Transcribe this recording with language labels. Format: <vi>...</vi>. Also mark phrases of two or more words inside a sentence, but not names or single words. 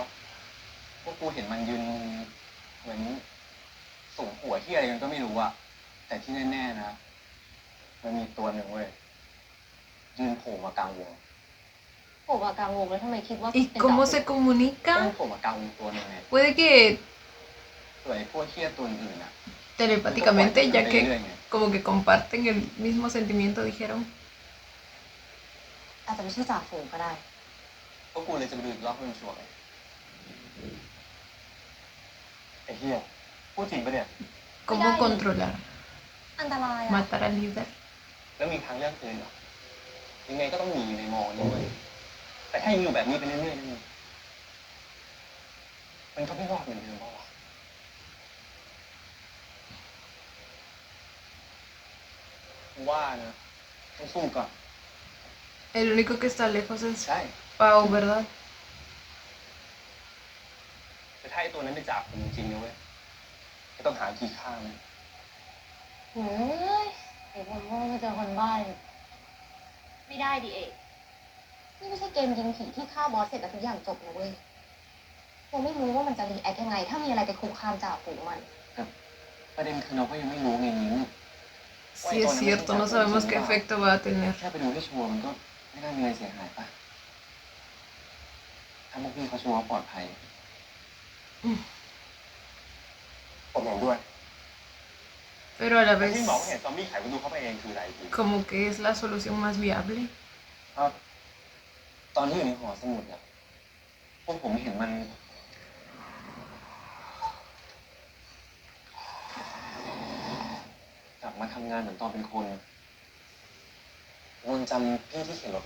<th>พวกกูเห็นมันยืนเหมือนสูงหัวที่อะไรกันก็ไม่รู้อะแต่ที่แน่ๆนะ มันมีตัวหนึ่งเว้ย ยืนโผล่มากลางวง ผมกลางวงแล้วทำไมคิดว่า</th> <es>¿Y</es> <th>เป็น</th> <es>cómo</es> <th>จ่า</th> <es>se</es> <th>ฝูง ก็มัน</th> <es>comunican?</es> <th>โผล่มากลางวงตัวหนึ่งไง</th> <es>Puede que</es> <th>ส่วนไอ้พวกเฮี้ยตัวอื่นอะ</th> <es>telepáticamente, ya que como que comparten el mismo sentimiento, dijeron.</es> <th>อาจจะไม่ใช่จ่าฝูงก็ได้ พวกกูเลยจะไปดูอีกรอบให้มันชัวร์เลย ไอ้เหี้ยพูดจริงปะเนี่ย</th> <es>¿Cómo controlar?</es> <th>อันตรายอะ</th> <es>Matar al líder.</es> <th>แล้วมีทางเลือกอื่นเหรอยังไงก็ต้องมีอยู่ในมอนี่เว้ยแต่ถ้ายังอยู่แบบนี้ไปเรื่อยๆนี่มันก็ไม่รอดเหมือนเดิมเปล่าวะกูว่านะต้องสู้ก่อน</th> <es>El único que está lejos es</es> <th>ใช่</th> <es>Pau, ¿verdad?</es> <th>แต่ถ้าไอ้ตัวนั้นเป็นจ่าฝูงจริงๆนะเว้ยก็ต้องหาวิธีฆ่ามัน เฮ้ยเดี๋ยวผมว่ามาเจอคนบ้าเลยไม่ได้ดิเอกนี่ไม่ใช่เกมยิงผีที่ฆ่าบอสเสร็จแล้วทุกอย่างจบนะเว้ยผมไม่รู้ว่ามันจะรีแอคยังไง ถ้ามีอะไรไปคุกคามจ่าฝูงมัน ประเด็นคือเราก็ยังไม่รู้ไงนิ้ว</th> <es>Sí, es cierto, no sabemos qué efecto va a tener.</es> <th>แค่ไปดูให้ชัวร์มันก็ไม่ได้มีอะไรเสียหายป่ะถ้าพวกพี่เขาชัวร์ว่าปลอดภัย ผมเห็นด้วย</th> <es>Pero a la</es> <th>แต่</th> <es>vez</es> <th>ที่บอกว่าเห็นซอมบี้ไขประตูเข้าไปเองคืออะไรพี่</th> <es>como que es la solución más viable.</es> <th>ครับตอนที่อยู่ในหอสมุดอะพวกผมเห็นมันกลับมาทำงานเหมือนตอนเป็นคนนนจำพี่ที่เข็นรถมา</th>